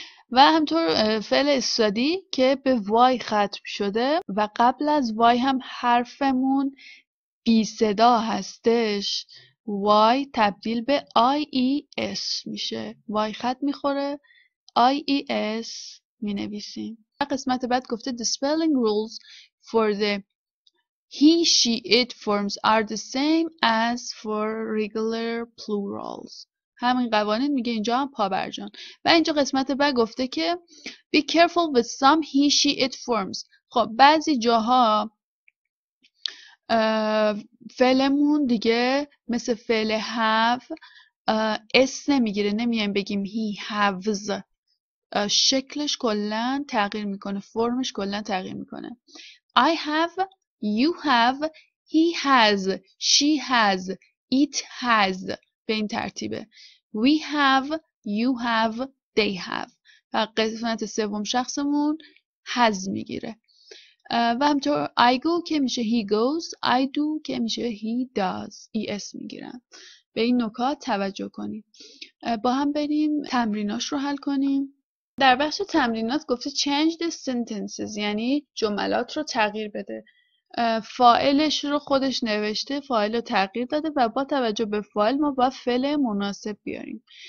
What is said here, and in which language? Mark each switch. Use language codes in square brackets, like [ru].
[fa] و همطور فعل استادی که به وای ختم شده و قبل از وای هم حرفمون بی صدا هستش، وای تبدیل به IES میشه. وای خط میخوره، IES می نویسیم. قسمت بعد گفته [en] the spelling rules for the he, she, it forms are the same as for regular plurals. [fa] همین قوانین میگه اینجا هم پابرجان. و اینجا قسمت بعد گفته که [en] be careful with some he, she, it forms. [fa] خب بعضی جاها فعلمون دیگه مثل فعل have اس نمیگیره، نمیایم بگیم he haves. شکلش کلا تغییر میکنه، فرمش کلا تغییر میکنه. [en] I have, you have, he has, she has, it has. [fa] به این ترتیبه. [en] We have, you have, they have. [fa] و قسمت سوم شخصمون has میگیره. [en] و همطور I go که میشه he goes, I do که میشه he does. [fa] es میگیرن. به این نکات توجه کنیم. با هم بریم تمریناش رو حل کنیم. در بخش تمرینات گفته [en] change the sentences، [fa] یعنی جملات رو تغییر بده. فاعلش رو خودش نوشته، فاعل رو تغییر داده و با توجه به فاعل ما با فعل مناسب بیاریم.